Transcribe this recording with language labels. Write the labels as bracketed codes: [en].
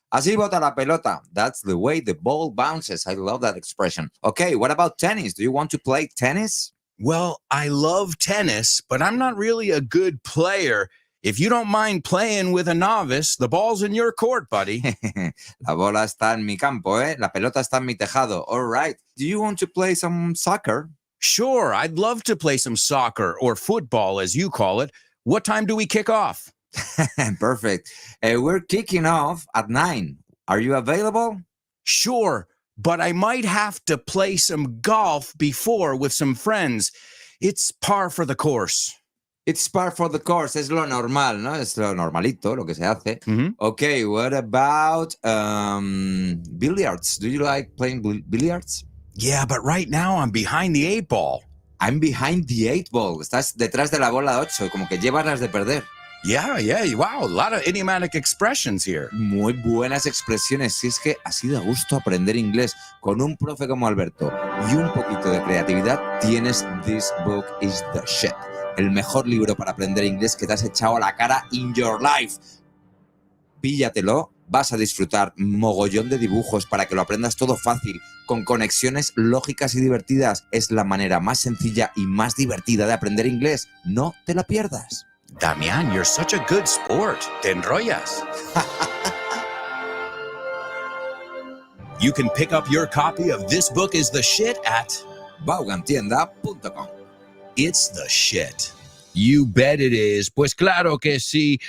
[es] Así bota la pelota. [en] That's the way the ball bounces. I love that expression. Okay, what about tennis? Do you want to play tennis? Well, I love tennis, but I'm not really a good player. If you don't mind playing with a novice, the ball's in your court, buddy. [es] La bola está en mi campo, ¿eh? La pelota está en mi tejado. [en] All right. Do you want to play some soccer? Sure, I'd love to play some soccer, or football as you call it. What time do we kick off? Perfect. We're kicking off at 9. Are you available? Sure, but I might have to play some golf before with some friends. It's par for the course. It's par for the course. [es] Es lo normal, ¿no? Es lo normalito, lo que se hace. [en] Okay, what about billiards? Do you like playing billiards? Yeah, but right now I'm behind the 8 ball. I'm behind the 8 ball. [es] Estás detrás de la bola 8, como que llevas las de perder. [en] Yeah, wow, a lot of idiomatic expressions here. [es] Muy buenas expresiones. Si es que así da gusto aprender inglés con un profe como Alberto y un poquito de creatividad, tienes This Book is the Shit. El mejor libro para aprender inglés que te has echado a la cara [en] in your life. [es] Píllatelo, vas a disfrutar mogollón de dibujos para que lo aprendas todo fácil, con conexiones lógicas y divertidas. Es la manera más sencilla y más divertida de aprender inglés. No te la pierdas. [en] Damian, you're such a good sport. [es] Te enrollas. [en] You can pick up your copy of This Book is the Shit at Vaughantienda.com. It's the shit. You bet it is. [es] Pues claro que sí.